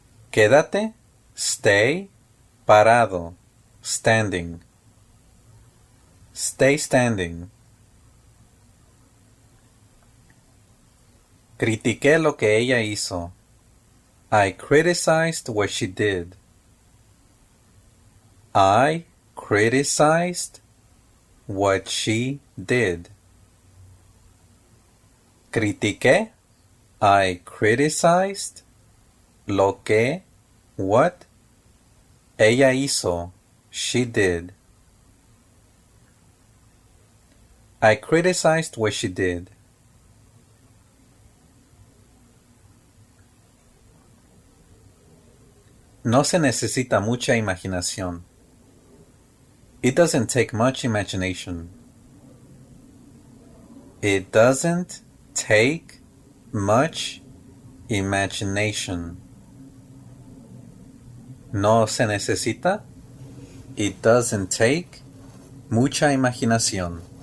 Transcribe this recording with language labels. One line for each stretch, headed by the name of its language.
Spanish: Quédate.
English: Stay.
Spanish: Parado.
English: Standing. Stay standing.
Spanish: Critiqué lo que ella hizo.
English: I criticized what she did. I criticized what she did.
Spanish: Critiqué.
English: I criticized
Spanish: lo que,
English: what,
Spanish: ella hizo,
English: she did. I criticized what she did.
Spanish: No se necesita mucha imaginación.
English: It doesn't take much imagination. It doesn't take much imagination.
Spanish: No se necesita.
English: It doesn't take
Spanish: mucha imaginación.